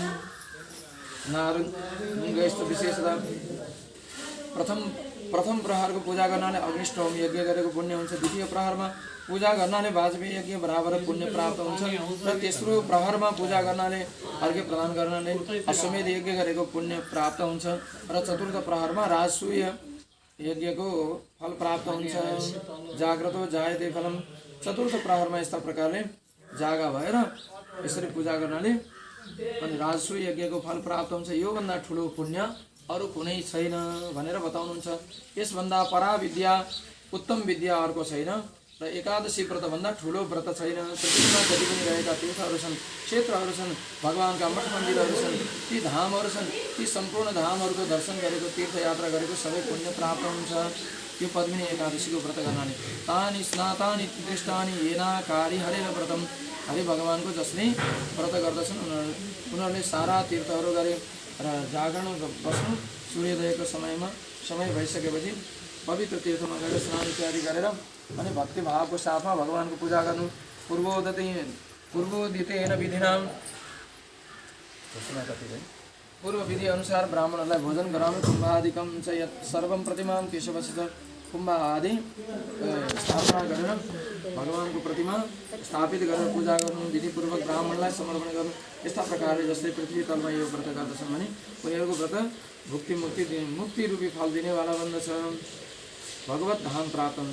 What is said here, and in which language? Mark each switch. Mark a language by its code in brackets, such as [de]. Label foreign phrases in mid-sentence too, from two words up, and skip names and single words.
[ne] नारङ्ग यस्तो विशेषता प्रथम प्रहरको पूजा गर्नाले अग्निष्टोम यज्ञ गरेको पुण्य हुन्छ, द्वितीय प्रहरमा पूजा गर्नाले वाजपेयी यज्ञ बराबर पुण्य प्राप्त हुन्छ र तेस्रो प्रहरमा पूजा गर्नाले अर्घ्य प्रदान गर्नाले अश्वमेध यज्ञ गरेको पुण्य प्राप्त हुन्छ र चतुर्थ प्रहरमा राजसूय यज्ञको फल प्राप्त हुन्छ। [sa] जाग्रतो जायते फलम, [ne] चतुर्थ प्रहरमा यस्ता प्रकारले जागा भएर यसरी पूजा गर्नाले अनि राजसूय यज्ञको फल प्राप्त हुन्छ। योभन्दा ठुलो पुण्य अरू कुनै छैन भनेर बताउनुहुन्छ। यसभन्दा परा विद्या उत्तम विद्या अर्को छैन र एकादशी व्रतभन्दा ठुलो व्रत छैन। पृथ्वीमा जति पनि रहेका तीर्थहरू छन्, क्षेत्रहरू छन्, भगवानका मठ मन्दिरहरू छन्, ती धामहरू छन्, ती सम्पूर्ण धामहरूको दर्शन गरेको, तीर्थयात्रा गरेको सबै पुण्य प्राप्त हुन्छ यो पद्मिनी एकादशीको व्रत गर्नाले। [sa] तानि स्नातानि दृष्टानि येनाकारी हरेर व्रतम, [ne] हरि भगवानको जसले व्रत गर्दछन् उनीहरूले सारा तीर्थहरू गरे र जागरण बस्नु, सूर्योदयको समय भइसकेपछि पवित्र तीर्थमा गएर स्नान इत्यादि गरेर अनि भक्तिभावको साथमा भगवानको पूजा गर्नु। [sa] पूर्वोदितेन विधिनाम, [ne] पूर्व विधि अनुसार ब्राह्मणहरूलाई भोजन गराउनु। [sa] कुम्भादिकम च यत् सर्वम प्रतिमां केशवसित, [ne] कुम्भ आदि स्थापना गरेर भगवानको प्रतिमा स्थापित गरेर पूजा गर्नु, विधिपूर्वक ब्राह्मणलाई समर्पण गर्नु। यस्ता प्रकारले जसले पृथ्वी तलमा यो व्रत गर्दछन् भने उनीहरूको व्रत मुक्ति रूपी फल दिनेवाला बन्दछ, भगवत धाम प्राप्त हुन्छ।